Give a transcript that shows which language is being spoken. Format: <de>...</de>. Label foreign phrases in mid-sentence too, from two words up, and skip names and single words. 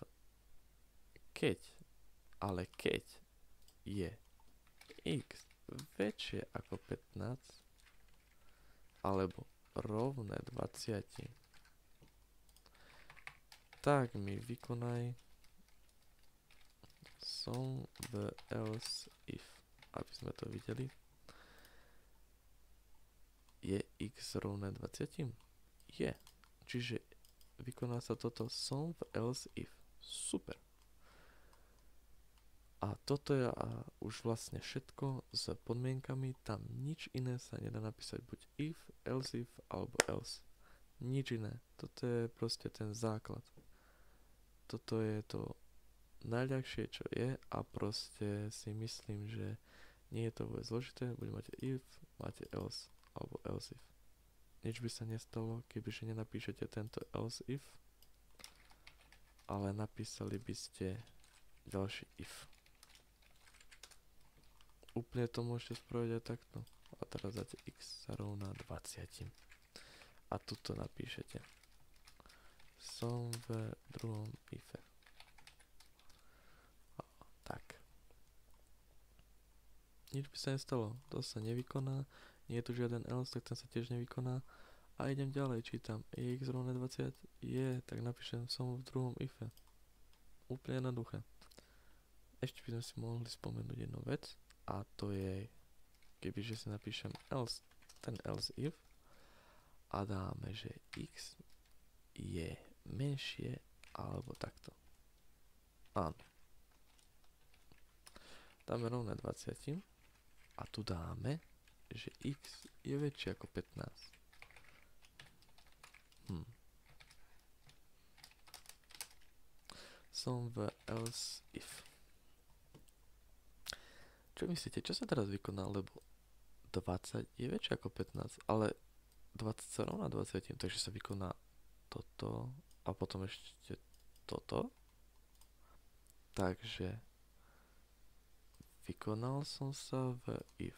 <sk>Keď je x väčšie ako 15, alebo rovné 20, tak mi vykonaj som v</sk> <en>else if.</en> <sk>Aby sme to videli. Je x rovné 20? Je. Čiže vykoná sa toto som v</sk> <en>else if.</en> <sk>Super. A toto je už vlastne všetko s podmienkami. Tam nič iné sa nedá napísať. Buď</sk> <en>if, else if,</en> <sk>alebo else. Nič iné. Toto je proste ten základ. Toto je to najľahšie, čo je a proste si myslím, že nie je to vôbec zložité. Buď máte if, máte else, alebo</sk> <en>else if.</en> <sk>Nič by sa nestalo, kebyže nenapíšete tento</sk> <en>else if,</en> <sk>ale napísali by ste ďalší if. Úplne to môžete spraviť aj takto. A teraz dáte x sa rovná 20. A tuto napíšete som v druhom ife. Tak. Nič by sa nestalo. To sa nevykoná. Nie je tu žiaden else, tak ten sa tiež nevykoná. A idem ďalej, čítam. Je x rovné 20? Je, tak napíšem som v druhom ife. Úplne jednoduché. Ešte by sme si mohli spomenúť jednu vec. A to je, kebyže si napíšem else, ten</sk> <en>else if</en> <sk>a dáme, že x je menšie alebo takto. Áno. Dáme rovné 20 a tu dáme, že x je väčšie ako 15. Som v</sk> <en>else if.</en> <sk>Čo myslíte, čo sa teraz vykoná, lebo 20 je väčšie ako 15, ale 20 sa rovná 20, takže sa vykoná toto a potom ešte toto. Takže vykonal som sa v if.</sk>